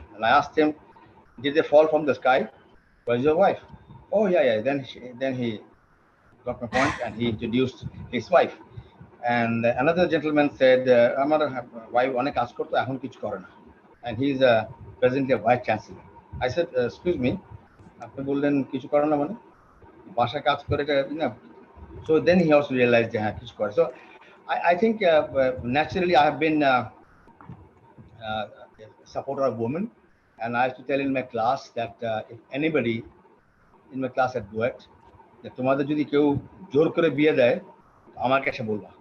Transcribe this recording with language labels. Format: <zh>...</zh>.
<en>And I asked him, did they fall from the sky? Where's your wife? Oh yeah. Then he got my point, and he introduced his wife. And another gentleman said,</en> <bn>"Amar wife onek kaজ করতো এখন কিছু করে না,"</bn> <en>and he's presently a vice chancellor. I said, "Excuse me,</en> <bn>আপনি বললেন কিছু করে না মানে বাসা কাজ করে এটা না?"</bn> <en>So then he also realized that</en> <bn>কিছু করে.</bn> <en>So I think naturally I have been a supporter of women, and I used to tell in my class that if anybody in my class at Duet, that</en> <bn>তোমাদের যদি কেউ জোর করে বিয়ে দেয় আমাকে এসে বলবা.</bn>